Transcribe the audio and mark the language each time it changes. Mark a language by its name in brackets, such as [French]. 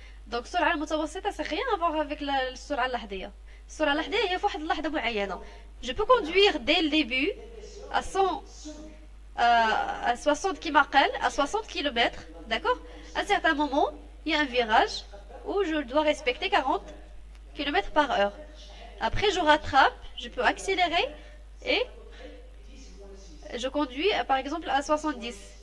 [French] donc [Arabic] السرعة المتوسطة [French] c'est rien à voir avec [Arabic] السرعة اللحظية. السرعة اللحظية هي في واحد اللحظة معينة. [French] je peux conduire dès le début à 100 à 60 km à 60 km, d'accord? À un certain moment, il y a un virage où je dois respecter 40 km par heure. Après, je rattrape, je peux accélérer et je conduis par exemple à 70.